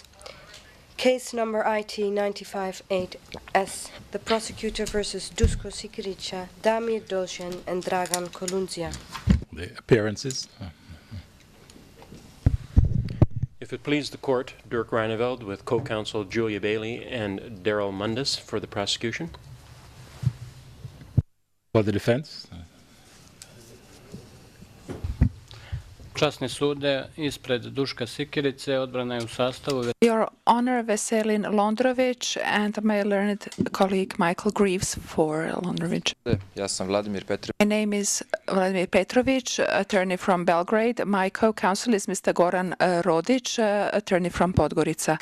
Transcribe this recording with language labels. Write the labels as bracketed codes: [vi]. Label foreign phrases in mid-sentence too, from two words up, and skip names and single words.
[en] Case number IT 958S, the prosecutor versus Dusko Sikirica, Damir Doshen and Dragan Kolundzija. The appearances. If it please the court, Dirk Reineveld with co-counsel Julia Bailey and Daryl Mundus for the prosecution. For the defense. [sr] Časni sude, ispred Duška Sikirice, odbrana je u sastavu. [en] Your Honor, Veselin Londrovic and my learned colleague Michael Greaves for Londrovic. [sr] Ja sam Vladimir Petrović. [en] My name is Vladimir Petrović, attorney from Belgrade. My co-counsel is Mr. Goran Rodic, attorney from Podgorica.